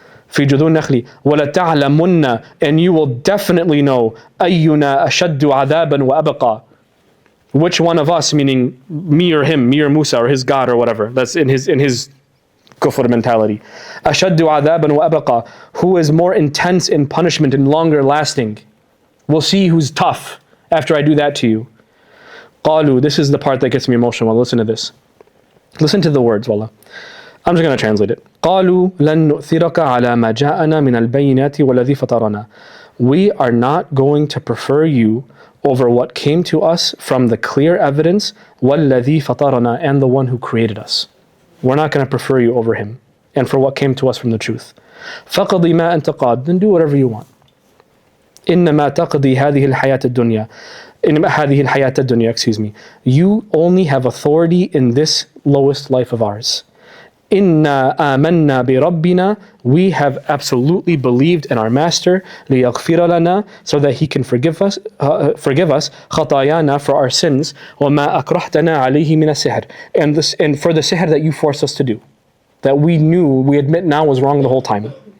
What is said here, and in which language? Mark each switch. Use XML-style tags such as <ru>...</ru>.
<ar>في جذوع النخل وَلَتَعْلَمُنَّ,</ar> <en>and you will definitely know</en> <ar>أَيُّنَا أَشَدُّ عَذَابًا وَأَبْقَى,</ar> <en>which one of us, meaning me or him, me or Musa or his God or whatever, that's in his kufr mentality.</en> <ar>أَشَدُّ عَذَابًا وَأَبْقَى,</ar> <en>who is more intense in punishment and longer lasting. We'll see who's tough after I do that to you.</en> <ar>قالوا,</ar> <en>this is the part that gets me emotional. Well, listen to this. Listen to the words, wallah. I'm just going to translate it.</en> <ar>قالوا لن نؤثرك على ما جاءنا من البينات والذي فطرنا.</ar> <en>We are not going to prefer you over what came to us from the clear evidence,</en> <ar>وَالَّذِي فَطَرَنَا,</ar> <en>and the one who created us. We're not going to prefer you over him and for what came to us from the truth.</en> <ar>فَقَضِ مَا أَنْتَ قَادٍ,</ar> <en>then do whatever you want.</en> <ar>إِنَّمَا تَقْضِي هَذِهِ الْحَيَاةَ الدُّنْيا, هَذِهِ الْحَيَاةَ الدُّنْيا,</ar> <en>excuse me. You only have authority in this lowest life of ours.</en> <ar>Inna amanna bi Rabbina,</ar> <en>we have absolutely believed in our Master,</en> <ar>liyaghfira lana,</ar> <en>so that he can forgive us</en> <ar>khatayana,</ar> <en>for our sins,</en> <ar>wa ma akrahtana alayhi min as-sihr,</ar> <en>and for the sihr that you forced us to do, that we admit now was wrong the whole time.</en>